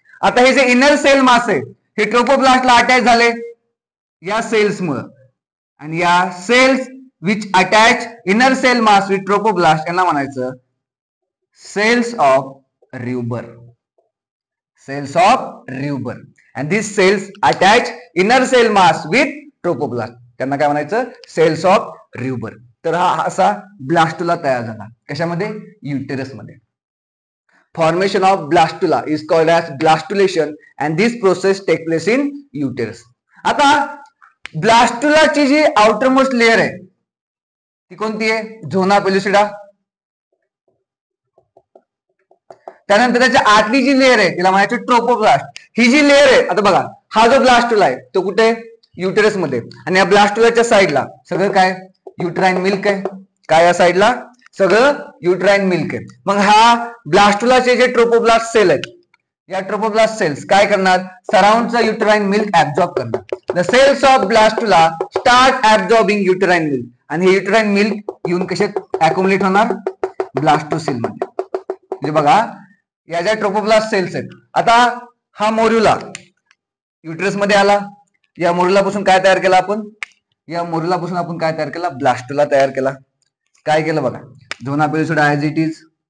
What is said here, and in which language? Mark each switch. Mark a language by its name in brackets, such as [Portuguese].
[Marathi] आता हे जे इनर सेल मास आहे हे ट्रोपोब्लास्टला अटॅच झाले या सेल्स मुळे. आणि या [English] cells which attach inner cell mass with trophoblast [Marathi] यांना म्हणायचं cells of र्यूबर. [English] Cells of Rauber. And this cells attach inner cell mass with trophoblast. [Marathi] त्यांना काय म्हणायचं? Cells of र्यूबर. तर हा असा ब्लास्टुला तयार झाला. कशामध्ये? युटेरस मध्ये. [English] Formation of blastula is called as blastulation and this process take place in uterus. [Marathi] आता ब्लास्टुलाची जी आउटर मोस्ट लेअर आहे ती कोणती आहे? झोना पेलिसिडा. त्यानंतर त्याच्या आतली जी लेअर आहे तिला म्हणायचं ट्रोपोब्लास्ट. ही जी लेअर आहे, आता बघा हा जो ब्लास्टुला आहे तो कुठे? युटेरस मध्ये. आणि या ब्लास्टुलाच्या साईडला सगळं काय? युट्राइन मिल्क आहे. काय या साईडला? सगळं युट्राइन मिल्क आहे. मग हा ब्लास्टुलाचे जे ट्रोपोब्लास्ट सेल आहेत या ट्रोपोब्लास्ट सेल्स काय करणार? सराउंडचा युट्राइन मिल्क ऍब्झॉर्ब करणार. [English] The cells of blastula start absorbing uterine milk. [Marathi] आणि हे युट्राइन मिल्क येऊन कशात अॅक्युमुलेट होणार? ब्लास्टोसिल मध्ये. म्हणजे बघा या ज्या ट्रोपोब्लास्ट सेल्स आहेत, आता हा मोड्युला युटेरस मध्ये आला. या मोड्युलापासून काय तयार केला आपण? या मोड्युलापासून आपण काय तयार केला? ब्लास्टुला तयार केला. काय केलं बघा? झोना पेलिसिडा [English] As it is.